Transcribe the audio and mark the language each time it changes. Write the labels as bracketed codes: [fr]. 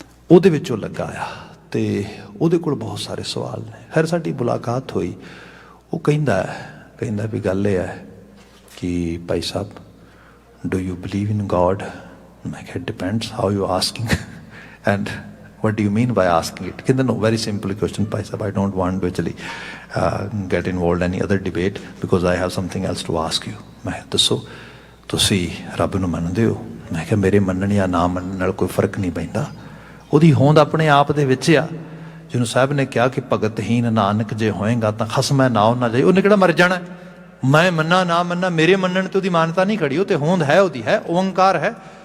[pa] ਉਹਦੇ ਵਿੱਚ ਉਹ ਲੱਗਾ ਆ, ਅਤੇ ਉਹਦੇ ਕੋਲ ਬਹੁਤ ਸਾਰੇ ਸਵਾਲ ਨੇ। ਖੈਰ, ਸਾਡੀ ਮੁਲਾਕਾਤ ਹੋਈ, ਉਹ ਕਹਿੰਦਾ ਵੀ ਗੱਲ ਇਹ ਹੈ ਕਿ Bhai Sahib, [en] Do you believe in God? [pa] ਮੈਂ ਕਿਹਾ, [en] Depends how you asking and what do you mean by asking it? [pa] ਕਹਿੰਦਾ, [en] no, very simple question, ਭਾਈ ਸਾਹਿਬ, I don't want to actually get involved in any other debate because I have something else to ask you. [pa] ਮੈਂ ਕਿਹਾ, ਦੱਸੋ, ਤੁਸੀਂ ਰੱਬ ਨੂੰ ਮੰਨਦੇ ਹੋ? ਮੈਂ ਕਿਹਾ, ਮੇਰੇ ਮੰਨਣ ਜਾਂ ਨਾ ਮੰਨਣ ਨਾਲ ਕੋਈ ਫਰਕ ਨਹੀਂ ਪੈਂਦਾ, ਉਹਦੀ ਹੋਂਦ ਆਪਣੇ ਆਪ ਦੇ ਵਿੱਚ ਆ। ਜਿਹਨੂੰ ਸਾਹਿਬ ਨੇ ਕਿਹਾ ਕਿ ਭਗਤਹੀਨ ਨਾਨਕ ਜੇ ਹੋਏਗਾ ਤਾਂ ਖਸਮੈ ਨਾਉ ਨਾ ਜਾਏ, ਉਹਨੇ ਕਿਹੜਾ ਮਰ ਜਾਣਾ, मैं मन्ना ना मन्ना, मेरे मन्नण ते ਉਹਦੀ ਮਾਨਤਾ ਨਹੀਂ ਖੜੀ, ਉਹ ਤੇ ਹੋਂਦ ਹੈ, ਉਹਦੀ ਹੈ, ਓंकार ਹੈ।